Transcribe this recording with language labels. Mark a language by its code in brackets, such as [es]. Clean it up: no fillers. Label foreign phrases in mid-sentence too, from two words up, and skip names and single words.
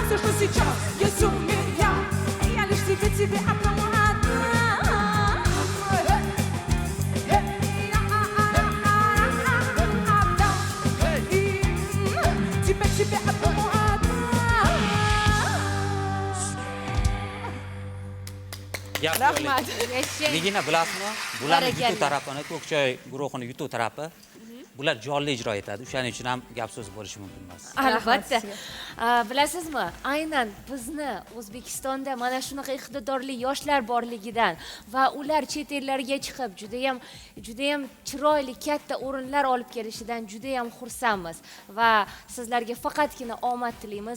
[ru] Все, что сейчас есть у меня, я лишь тебе одному отдам. Тебе одному отдам. [uz] Rahmat. Ligini bilasizmi? Bularni Barakalla. yutuq tarafini, Ko'kchoy guruhini yutuq tarafi bular jonli ijro etadi. O'shaning uchun ham gap so'z bo'lishi mumkin emas. Albatta. Bilasizmi, aynan bizni O'zbekistonda mana shunaqa iqtidorli yoshlar borligidan va ular chet ellarga chiqib judayam chiroyli katta o'rinlar olib kelishidan judayam xursandmiz va sizlarga faqatgina omad tilaymiz.